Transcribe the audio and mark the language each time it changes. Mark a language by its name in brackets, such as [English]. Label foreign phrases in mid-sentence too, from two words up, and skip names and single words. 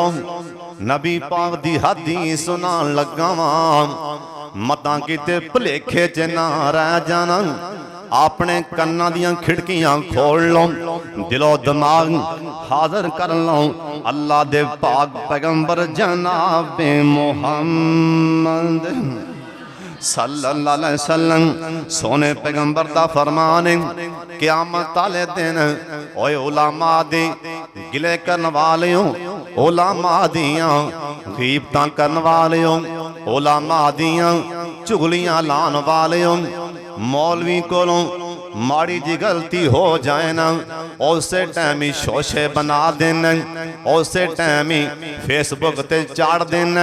[Punjabi] نبی پاک دی حدیث سنان لگا واں، متاں کتے بھلیکھے چ نہ رہ جانا. اپنے کناں دیاں کھڑکیاں کھول لو، دلو دماغ حاضر کر لو. اللہ دے پاک پیغمبر جناب محمد [Arabic] صلى الله عليه وسلم [Punjabi] سوہنے پیغمبر دا فرمان ہے، قیامت والے دن اوئے علما دے گلے کرن والیو، علما دیاں غیبتاں کرن والیو، علما دیاں چغلیاں لان والیو، مولوی کولوں ماڑی جی غلطی ہو جائے نا اس ٹائم ہی شوشے بنا دینا، اس ٹائم ہی فیس بک تے چاڑ دینا.